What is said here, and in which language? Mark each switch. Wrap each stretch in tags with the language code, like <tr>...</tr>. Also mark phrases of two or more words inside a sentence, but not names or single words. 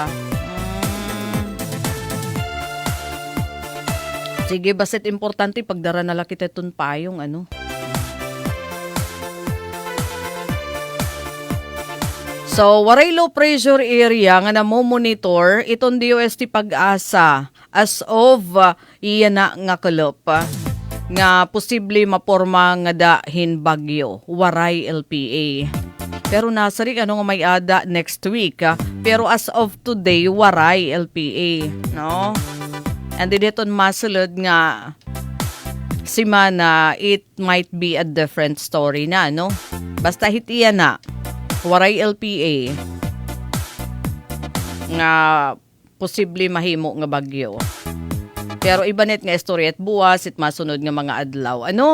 <war>Sige, basit importante pagdara na lakit iton payong So, waray</war> <en>low pressure area</en> <war>nga namomonitor iton DOST Pag-asa</war> <en>as of</en> <war>iyan nga kulop. Nga posible maporma nga dahin bagyo, waray LPA. Pero nasari nga may ada next week.</war> <en>Pero as of today,</en> <war>waray LPA. No? And dito masulod nga simana,</war> <en>it might be a different story na, no?</en> <war>Basta hitiya na, waray LPA. Nga posible mahimo nga bagyo. Pero iba net nga istorya at buwas at masunod nga mga adlaw.</war>